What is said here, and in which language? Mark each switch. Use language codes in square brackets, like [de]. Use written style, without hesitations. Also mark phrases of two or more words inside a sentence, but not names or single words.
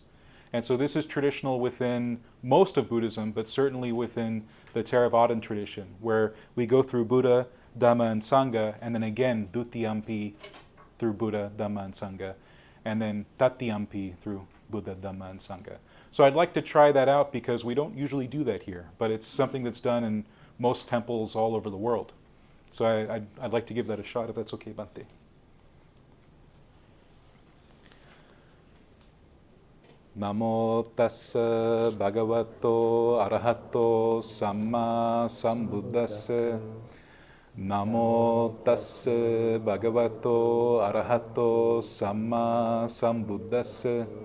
[en] And so this is traditional within most of Buddhism, but certainly within the Theravadan tradition, where we go through Buddha, Dhamma, and Sangha, and then again Dutiyampi through Buddha, Dhamma, and Sangha, and then Tatiyampi through Buddha, Dhamma, and Sangha. So I'd like to try that out because we don't usually do that here, but it's something that's done in most temples all over the world. So I'd like to give that a shot if that's okay, Bhante. [pi] Namo tassa bhagavato arahato samma sambuddhassa. Namo tassa bhagavato arahato samma sambuddhassa.